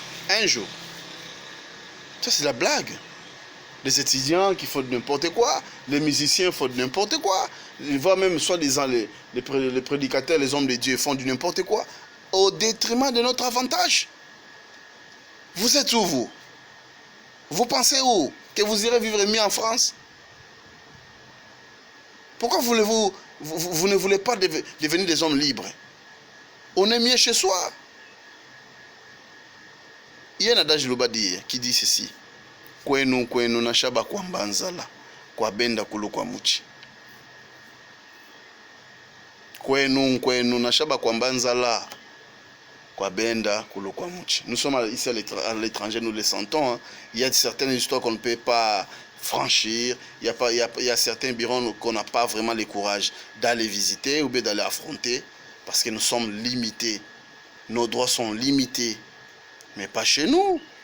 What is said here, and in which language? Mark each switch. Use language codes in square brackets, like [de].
[fr] Un jour, ça c'est la blague. Les étudiants qui font n'importe quoi, les musiciens font n'importe quoi, voire même soi-disant les prédicateurs, les hommes de Dieu font du n'importe quoi, au détriment de notre avantage. Vous êtes où vous? Vous pensez où? Que vous irez vivre mieux en France? Pourquoi vous ne voulez pas devenir des hommes libres? On est mieux chez soi. Il y a un adage Lobadi qui dit ceci. [lua] Kwenu na shaba kwa mbanzala, kwa benda kulu kwa muchi. Kwenu na shaba kwa mbanzala, kwa benda kulu kwa muchi. [fr] Nous sommes ici à l'étranger, nous les sentons. Hein. Il y a certaines histoires qu'on ne peut pas franchir. Il y a certains bureaux qu'on n'a pas vraiment le courage d'aller visiter ou bien d'aller affronter parce que nous sommes limités. Nos droits sont limités. Mais pas chez nous.